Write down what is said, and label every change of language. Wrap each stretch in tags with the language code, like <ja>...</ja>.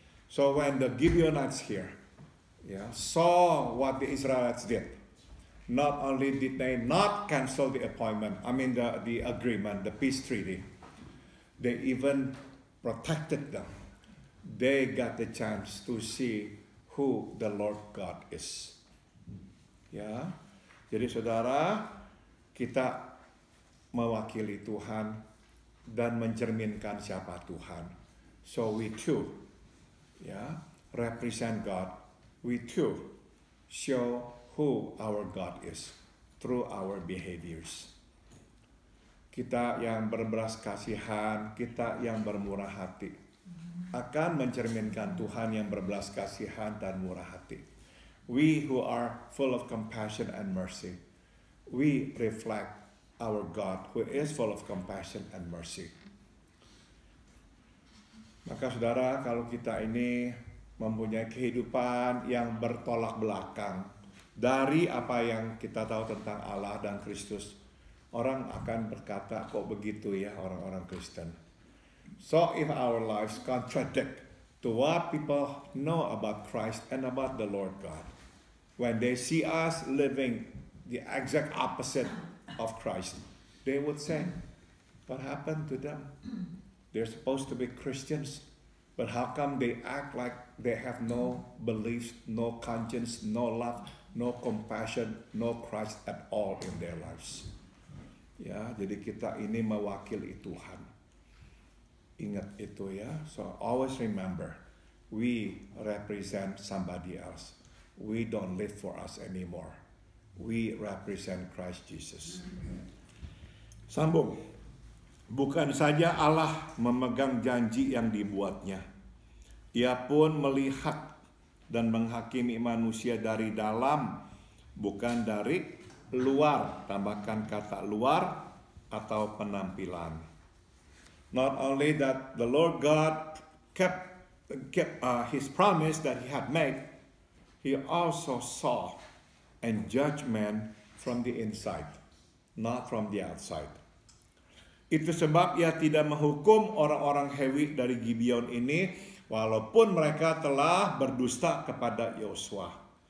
<en>So when the Gibeonites here saw what the Israelites did, not only did they not cancel the appointment, the agreement, the peace treaty, they even protected them. They got the chance to see who the Lord God is.</en> <id>Ya, jadi saudara, kita mewakili Tuhan dan mencerminkan siapa Tuhan.</id> <en>So we too, represent God. We too show who our God is through our behaviors.</en> <id>Kita yang berbelas kasihan, kita yang bermurah hati, akan mencerminkan Tuhan yang berbelas kasihan dan murah hati.</id> <en>We who are full of compassion and mercy, we reflect our God who is full of compassion and mercy.</en> <id>Maka saudara, kalau kita ini mempunyai kehidupan yang bertolak belakang dari apa yang kita tahu tentang Allah dan Kristus, orang akan berkata, kok begitu ya orang-orang Kristen.</id> <en>So if our lives contradict to what people know about Christ and about the Lord God, when they see us living the exact opposite of Christ, they would say, what happened to them? They're supposed to be Christians, but how come they act like they have no beliefs, no conscience, no love, no compassion, no Christ at all in their lives?</en> <id>Ya, jadi kita ini mewakili Tuhan. Ingat itu ya.</id> <en>So always remember, we represent somebody else. We don't live for us anymore. We represent Christ Jesus.</en> <id>Sambung. Bukan saja Allah memegang janji yang dibuatnya. Ia pun melihat dan menghakimi manusia dari dalam, bukan dari luar. Tambahkan kata luar atau penampilan.</id> <en>Not only that the Lord God kept his promise that he had made, he also saw and judged man from the inside, not from the outside.</en> <id>Itu sebab ia tidak menghukum orang-orang Hewi dari Gibeon ini, walaupun mereka telah berdusta kepada Yosua.</id>